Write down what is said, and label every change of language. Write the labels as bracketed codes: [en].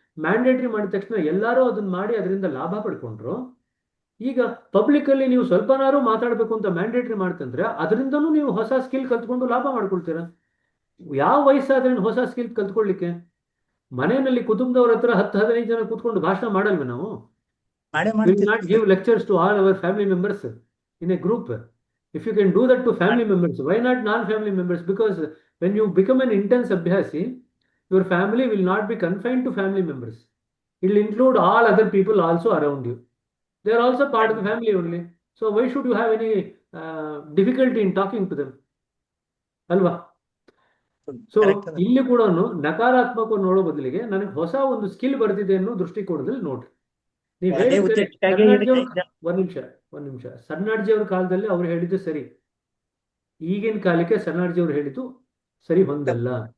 [kn] Mandatory ಮಾಡಿದ ತಕ್ಷಣ ಎಲ್ಲರೂ ಅದನ್ನ ಮಾಡಿ ಅದರಿಂದ ಲಾಭ ಪಡ್ಕೊಂಡ್ರು. ಈಗ ಪಬ್ಲಿಕ್ ಅಲ್ಲಿ ನೀವು ಸ್ವಲ್ಪನಾರು ಮಾತಾಡಬೇಕು ಅಂತ ಮ್ಯಾಂಡೇಟರಿ ಮಾಡ್ತಂದ್ರೆ ಅದರಿಂದನೂ ನೀವು ಹೊಸ ಸ್ಕಿಲ್ ಕಲ್ತ್ಕೊಂಡು ಲಾಭ ಮಾಡ್ಕೊಳ್ತೀರಾ. ಯಾವ ವಯಸ್ಸಾದ್ರೆ ಹೊಸ ಸ್ಕಿಲ್ ಕಲ್ತ್ಕೊಳ್ಳಿಕ್ಕೆ? ಮನೆಯಲ್ಲಿ ಕುಟುಂಬದವ್ರ ಹತ್ರ 10-15 ಜನ ಕೂತ್ಕೊಂಡು ಭಾಷಣ ಮಾಡಲ್ವ ನಾವು? ಮಾಡೇ [en] Will [kn] ಮಾಡ್ತೀವಿ [en] not give lectures to all our family members in a group. If you can do that to family members, why not non-family members? Because when you become an intense abhyasi, your family will not be confined to family members. It will include all other people also around you. They are also part of the family only. So why should you have any difficulty in talking to them? [kn] ಅಲ್ವಾ? So correct ಅದ ಇಲ್ಲಿ ಕೂಡ ನಕಾರಾತ್ಮಕ ನೋಡೋ ಬದಲಿಗೆ ನನಗೆ ಹೊಸ ಒಂದು ಸ್ಕಿಲ್ ಬರ್ತಿದೆ ಅನ್ನೋ ದೃಷ್ಟಿಕೋನದಲ್ಲಿ ನೋಡ್ರಿ. ನೀವು ಅದೇ ಹೇಳಿದ ಕರೆ. ಉದ್ದೇಶಕ್ಕಾಗಿ ಸಣ್ಣಾಡ್ಜಿ ಅವ್ರ ಒಂದ್ ನಿಮಿಷ ಸಣ್ಣಾಡ್ಜಿ ಅವ್ರ ಕಾಲದಲ್ಲಿ ಅವ್ರು ಹೇಳಿದ್ದು ಸರಿ, ಈಗಿನ ಕಾಲಕ್ಕೆ ಸಣ್ಣಾಡ್ಜಿ ಅವ್ರು ಹೇಳಿದ್ದು ಸರಿ ಹೊಂದಲ್ಲ.